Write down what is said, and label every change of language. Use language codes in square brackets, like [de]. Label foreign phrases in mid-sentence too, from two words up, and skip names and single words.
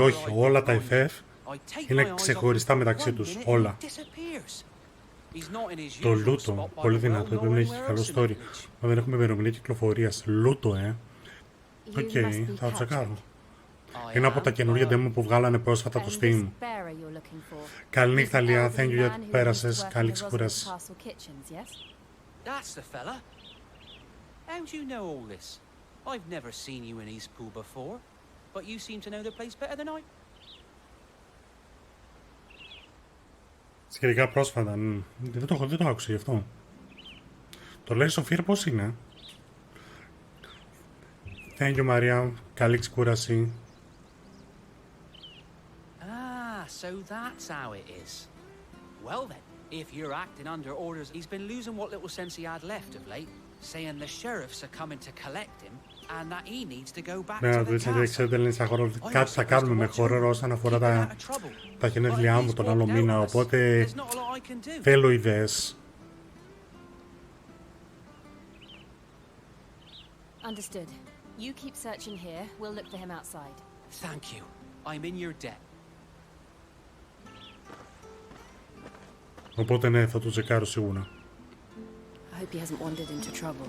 [el] Όχι, όλα τα FF είναι ξεχωριστά μεταξύ τους, όλα. Το Λούτο, πολύ δυνατό, πρέπει να έχει καλό story. Μα δεν έχουμε ημερομηνία κυκλοφορίας. Λούτο, Οκ, θα το τσεκάρω. Είναι από τα καινούργια demo που βγάλανε πρόσφατα το Steam. Καληνύχτα, Λία. [en] Thank you [el] γιατί πέρασες. Καλή ξεκούραση. [en] That's the fella. How do you know all this? I've never seen you in Eastpool before, but you seem to know the place better than I. [el] Σχετικά πρόσφατα. Δεν το άκουσα γι' αυτό. Το λέει Σοφία πώς είναι. [en] Thank you, [el] Μαρία. Καλή ξεκούραση. [en] So that's how it is. Well then, if you're acting under orders, he's been losing what little sense he had left of late, saying the sheriffs are coming to collect him and that he needs to go back to the castle. [el] Κάτι θα κάνουμε με horror όσον αφορά τα γενέθλιά μου τον άλλο μήνα, οπότε θέλω ιδέες. [en] Understood. You keep searching here. We'll look for him outside. Thank you. I'm in your debt. [el] Οπότε ναι, θα το τσεκάρω σίγουρα. [en] I hope he hasn't wandered into trouble.